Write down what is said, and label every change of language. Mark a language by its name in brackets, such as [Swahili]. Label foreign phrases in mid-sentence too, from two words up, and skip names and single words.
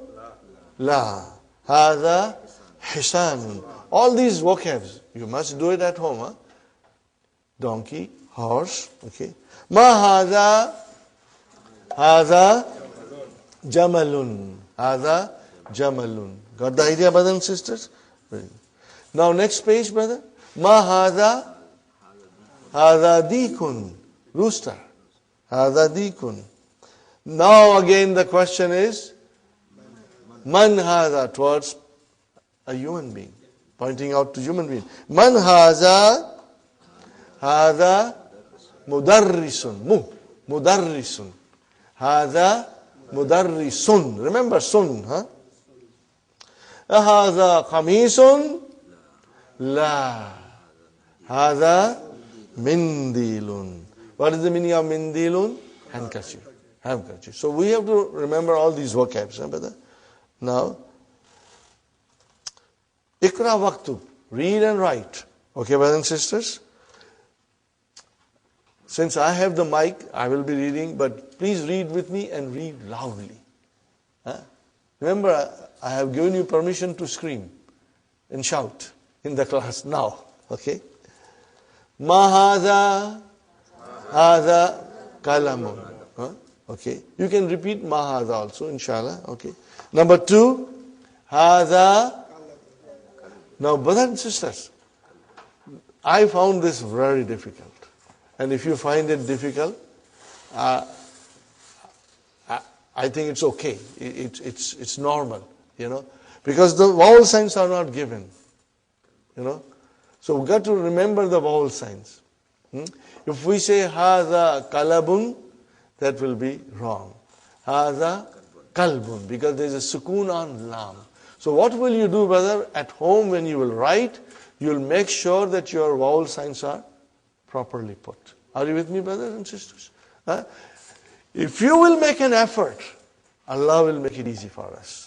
[Arabic] لا. هذا حصانٌ. [English] All these vocabs, you must do it at home. Donkey, horse. Okay. [Arabic] ما هذا. هذا جملٌ. هذا جملٌ. [English] Got the idea, brothers and sisters? Now next page, brother. [Arabic] ما هذا. هذا ديكٌ. Rooster. هذا ديكٌ. [English] Now again the question is, [Arabic] من هذا, [English] towards a human being. Pointing out to human being. [Arabic] من هذا. هذا مدرسٌ. مدرسٌ. هذا مدرسٌ. [English] Remember sun, [Arabic] huh? هذا قميصٌ. لا. هذا منديلٌ. [English] What is the meaning of mindilun? Handkerchief. Handkerchief. So we have to remember all these vocabs, brother. [Arabic] Now, اقرأ واكتب. [English] Read and write. Okay, brothers and sisters? Since I have the mic, I will be reading, but please read with me and read loudly. Remember, I have given you permission to scream and shout in the class now. [Arabic] Okay? ما هذا. هذا قلمٌ. [English] Okay. You can repeat [Arabic] ما هذا [English] also, inshallah. Okay. Number 2, haza. Now, brothers and sisters, I found this very difficult. And if you find it difficult, I think it's okay. It's normal, because the vowel signs are not given, So we've got to remember the vowel signs. If we say [Arabic] هذا كلابٌ, [English] that will be wrong. [Arabic] هذا كلبٌ, [English] because there is a sukun on lam. So what will you do, brother? At home when you will write, you will make sure that your vowel signs are properly put. Are you with me, brothers and sisters? If you will make an effort, Allah will make it easy for us.